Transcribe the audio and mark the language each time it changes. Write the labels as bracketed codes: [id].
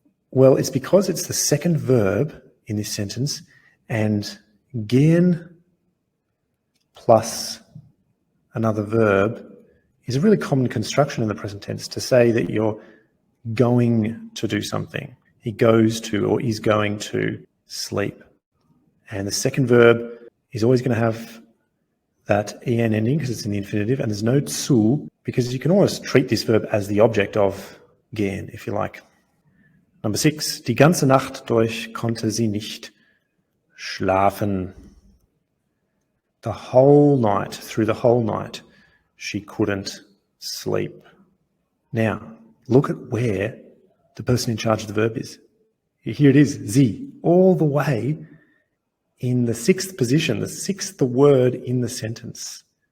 [en] Well, it's because it's the second verb in this sentence, and gehen plus another verb is a really common construction in the present tense to say that you're going to do something. He goes to or is going to sleep. And the second verb is always going to have that en ending because it's in the infinitive, and there's no zu because you can almost treat this verb as the object of gehen, if you like. Number 6, [de] die ganze Nacht durch konnte sie nicht schlafen. [en] The whole night, through the whole night, she couldn't sleep. Now, look at where the person in charge of the verb is. Here it is, sie, all the way in the 6th position, the 6th word in the sentence.